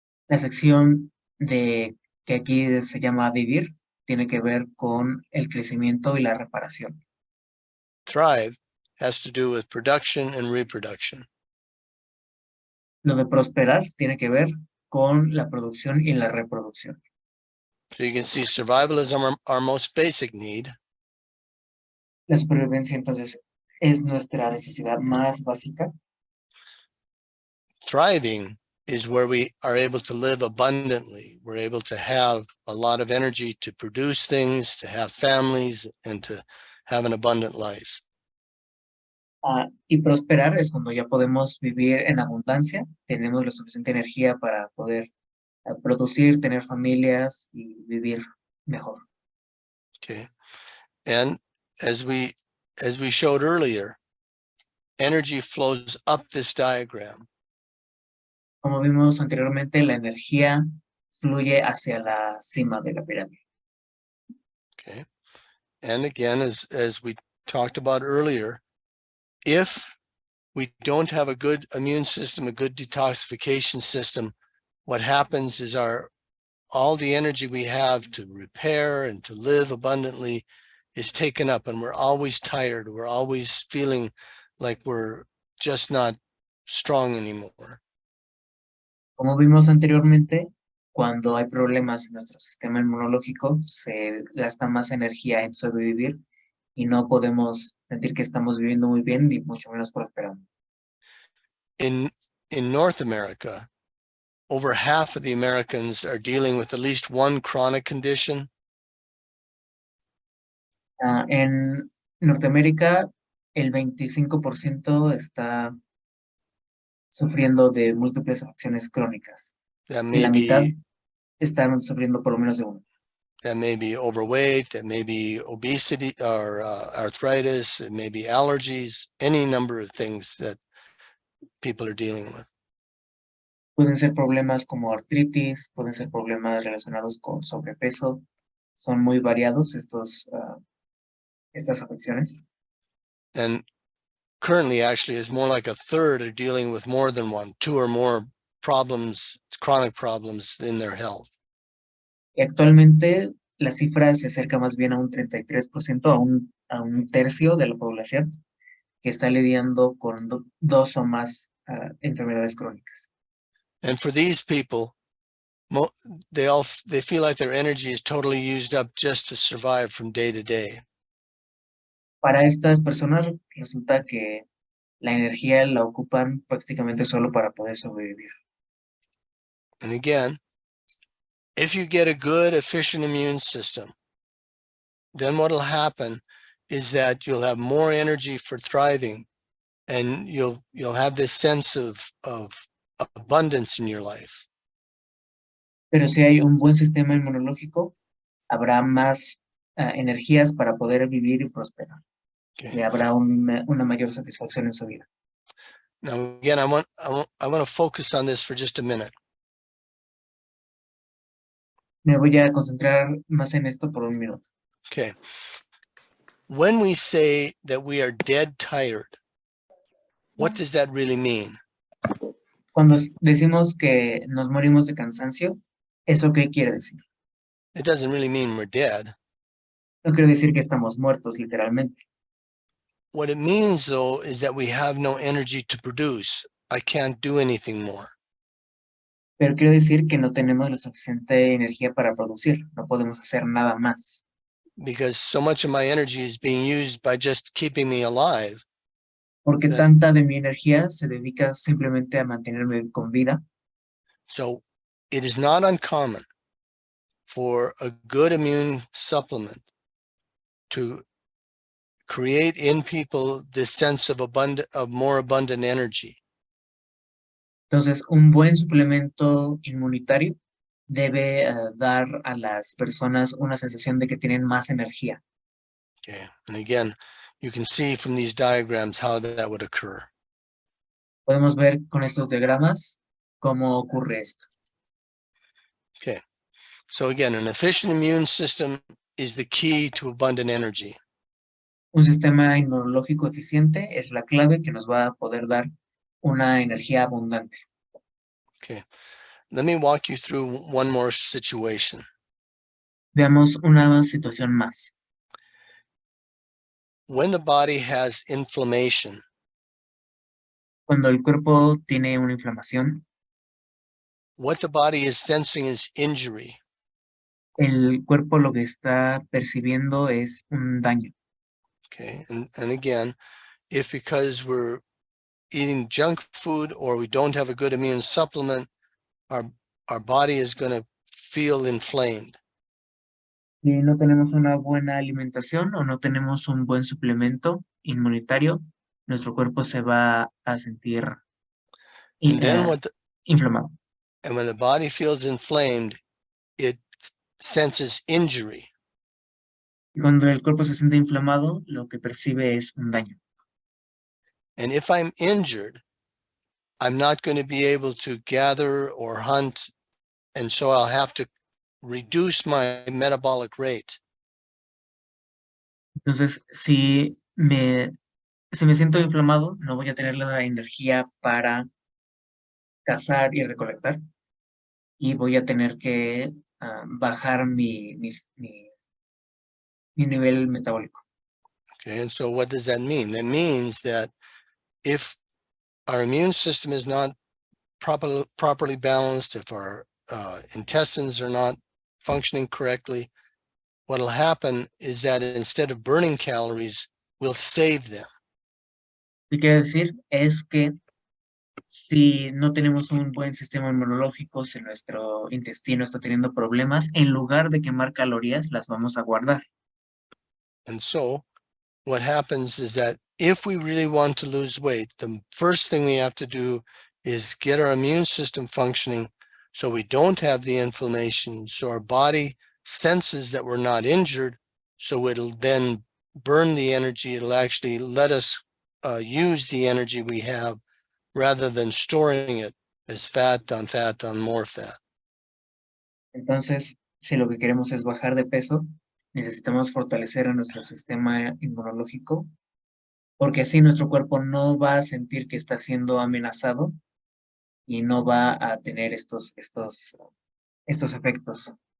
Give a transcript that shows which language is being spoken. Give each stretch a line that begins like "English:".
Spanish: La sección que aquí se llama vivir tiene que ver con el crecimiento y la reparación.
English: Thrive has to do with production and reproduction.
Spanish: Lo de prosperar tiene que ver con la producción y la reproducción.
English: So you can see survival is our most basic need.
Spanish: La supervivencia entonces es nuestra necesidad más básica.
English: Thriving is where we are able to live abundantly. We're able to have a lot of energy to produce things, to have families, and to have an abundant life.
Spanish: Y prosperar es cuando ya podemos vivir en abundancia, tenemos la suficiente energía para poder producir, tener familias y vivir mejor. Okay.
English: And as we showed earlier, energy flows up this diagram.
Spanish: Como vimos anteriormente, la energía fluye hacia la cima de la pirámide. Okay.
English: And again, as we talked about earlier, if we don't have a good immune system, a good detoxification system, what happens is all the energy we have to repair and to live abundantly is taken up, and we're always tired. We're always feeling like we're just not strong anymore.
Spanish: Como vimos anteriormente, cuando hay problemas en nuestro sistema inmunológico, se gasta más energía en sobrevivir y no podemos sentir que estamos viviendo muy bien ni mucho menos prosperando.
English: In North America, over half of the Americans are dealing with at least one chronic condition.
Spanish: En Norteamérica, el 25% está sufriendo de múltiples afecciones crónicas.
English: That
Spanish: Y
English: may
Spanish: la mitad
English: be
Spanish: están sufriendo por lo menos de uno.
English: that may be overweight, that may be obesity or arthritis, it may be allergies, any number of things that people are dealing with.
Spanish: Pueden ser problemas como artritis, pueden ser problemas relacionados con sobrepeso. Son muy variados estas afecciones.
English: And currently, actually, it's more like a third are dealing with more than one, 2 or more problems, chronic problems in their health.
Spanish: Y actualmente la cifra se acerca más bien a un 33%, a un tercio de la población que está lidiando con 2 o más enfermedades crónicas.
English: And for these people, they feel like their energy is totally used up just to survive from day to day.
Spanish: Para estas personas resulta que la energía la ocupan prácticamente solo para poder sobrevivir.
English: And again, if you get a good, efficient immune system, then what will happen is that you'll have more energy for thriving, and you'll have this sense of abundance in your life.
Spanish: Pero si hay un buen sistema inmunológico, habrá más energías para poder vivir y prosperar. Okay. Y habrá una mayor satisfacción en su vida.
English: Now, again, I want to focus on this for just a minute.
Spanish: Me voy a concentrar más en esto por un minuto. Okay.
English: When we say that we are dead tired, what does that really mean?
Spanish: Cuando decimos que nos morimos de cansancio, ¿eso qué quiere decir?
English: It doesn't really mean we're dead.
Spanish: No quiere decir que estamos muertos literalmente.
English: What it means, though, is that we have no energy to produce. I can't do anything more.
Spanish: Pero quiero decir que no tenemos la suficiente energía para producir, no podemos hacer nada más.
English: because so much of my energy is being used by just keeping me alive.
Spanish: Porque
English: That-
Spanish: tanta de mi energía se dedica simplemente a mantenerme con vida.
English: So it is not uncommon for a good immune supplement to create in people this sense of more abundant energy.
Spanish: Entonces, un buen suplemento inmunitario debe dar a las personas una sensación de que tienen más energía. Okay.
English: And again, you can see from these diagrams how that would occur.
Spanish: Podemos ver con estos diagramas cómo ocurre esto. Okay.
English: So again, an efficient immune system is the key to abundant energy.
Spanish: Un sistema inmunológico eficiente es la clave que nos va a poder dar una energía abundante. Okay.
English: Let me walk you through one more situation.
Spanish: Veamos una situación más.
English: When the body has inflammation,
Spanish: Cuando el cuerpo tiene una inflamación,
English: what the body is sensing is injury.
Spanish: el cuerpo lo que está percibiendo es un daño. Okay.
English: And again, if because we're eating junk food or we don't have a good immune supplement, our body is going to feel inflamed.
Spanish: Si no tenemos una buena alimentación o no tenemos un buen suplemento inmunitario, nuestro cuerpo se va a sentir
English: And then
Spanish: inflamado.
English: and when the body feels inflamed, it senses injury.
Spanish: Y cuando el cuerpo se siente inflamado, lo que percibe es un daño.
English: And if I'm injured, I'm not going to be able to gather or hunt. And so I'll have to reduce my metabolic rate.
Spanish: Entonces, si me siento inflamado, no voy a tener la energía para cazar y recolectar. Y voy a tener que bajar mi nivel metabólico. Okay.
English: And so what does that mean? That means that if our immune system is not properly balanced, if our intestines are not functioning correctly, what'll happen is that instead of burning calories, we'll save them.
Spanish: Lo que quiere decir es que si no tenemos un buen sistema inmunológico, si nuestro intestino está teniendo problemas, en lugar de quemar calorías, las vamos a guardar.
English: And so what happens is that if we really want to lose weight, the first thing we have to do is get our immune system functioning so we don't have the inflammation, so our body senses that we're not injured, so it'll then burn the energy. It'll actually let us use the energy we have rather than storing it as fat on more fat.
Spanish: Entonces, si lo que queremos es bajar de peso, necesitamos fortalecer a nuestro sistema inmunológico, porque así nuestro cuerpo no va a sentir que está siendo amenazado y no va a tener estos efectos.